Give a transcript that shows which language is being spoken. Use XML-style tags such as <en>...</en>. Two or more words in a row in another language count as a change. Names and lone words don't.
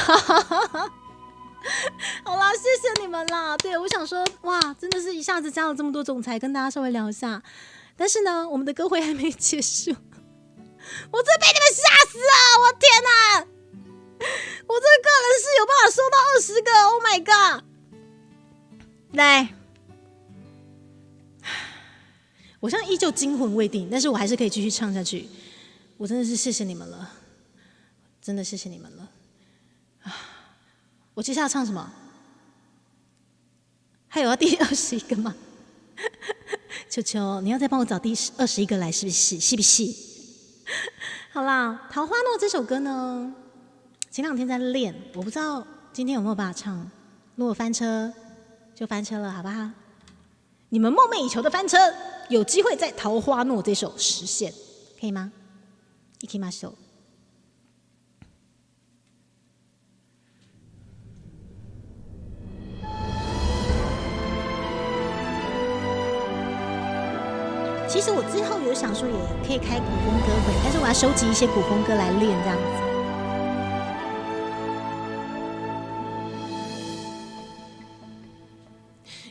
<zh>好啦，谢谢你们啦。对，我想说，哇，真的是一下子加了这么多总裁，跟大家稍微聊一下。但是呢，我们的歌会还没结束，我真被你们吓死了！我天哪，我这个个人是有办法收到20个 ，</zh> <en>Oh my god！</en> <zh>来，我现在依旧惊魂未定，但是我还是可以继续唱下去。我真的是谢谢你们了，真的谢谢你们了。我接下来唱什么？还有要第21个吗？球球，你要再帮我找第21个来，是不是？是不是？好啦，《桃花诺》这首歌呢，前2天在练，我不知道今天有没有办法唱。如果翻車就翻車了，好不好？你们梦寐以求的翻車，有机会在《桃花诺》这首实现，可以吗？</zh> <ja>いきましょう。</ja> <zh>其实我之后有想说，也可以开古风歌会，但是我要收集一些古风歌来练，这样子。</zh>